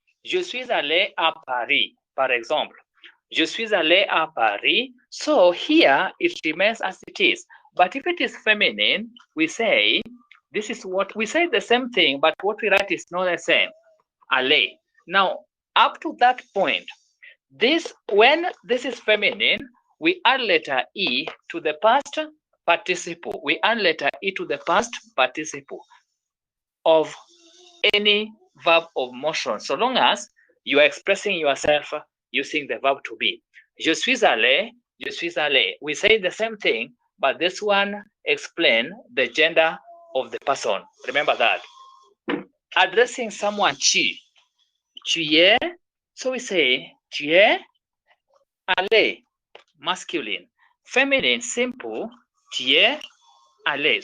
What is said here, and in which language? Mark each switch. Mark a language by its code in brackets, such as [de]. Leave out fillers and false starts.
[fr] Je suis allé à Paris, par exemple. Je suis allé à Paris. [en] So here it remains as it is. But if it is feminine, we say, this is what we say the same thing, but what we write is not the same. Allé. Now, up to that point, this, when this is feminine, we add letter E to the past participle. We add letter E to the past participle of any verb of motion, so long as you are expressing yourself using the verb to be. [fr] Je suis allé, je suis allé. [en] We say the same thing, but this one explains the gender of the person. Remember that. Addressing someone, [fr] tu es, [en] so we say [fr] tu es allé, [en] masculine. Feminine, simple, [fr] tu es allé.